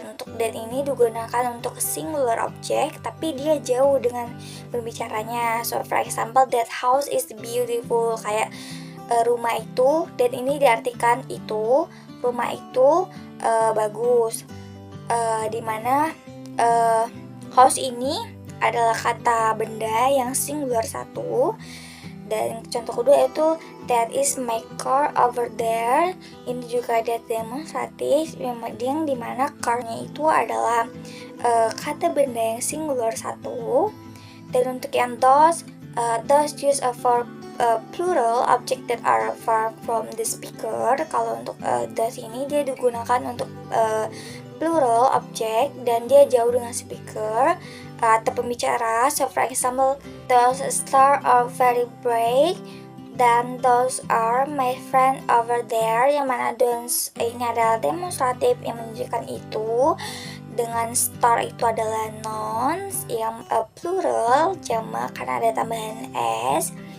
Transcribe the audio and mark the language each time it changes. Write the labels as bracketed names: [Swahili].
[Indonesian] Untuk that ini digunakan untuk singular object tapi dia jauh dengan pembicaranya. [English] So for example, that house is beautiful. [Indonesian] Kayak rumah itu, that ini diartikan itu, rumah itu bagus. Dimana house ini adalah kata benda yang singular satu. Dan contoh kedua yaitu [English] that is my car over there. [Indonesian] Ini juga that demonstratif yang dimana car-nya itu adalah kata benda yang singular satu. Dan untuk yang [English] those used for plural object that are far from the speaker. [Indonesian] Kalau untuk those ini dia digunakan untuk plural object dan dia jauh dengan speaker atau pembicara. [English] So for example, those stars are very bright, [Indonesian] dan [English] those are my friend over there. [Indonesian] Yang mana those ini adalah demonstratif yang menunjukkan itu, dengan star itu adalah nouns yang plural jamak karena ada tambahan s.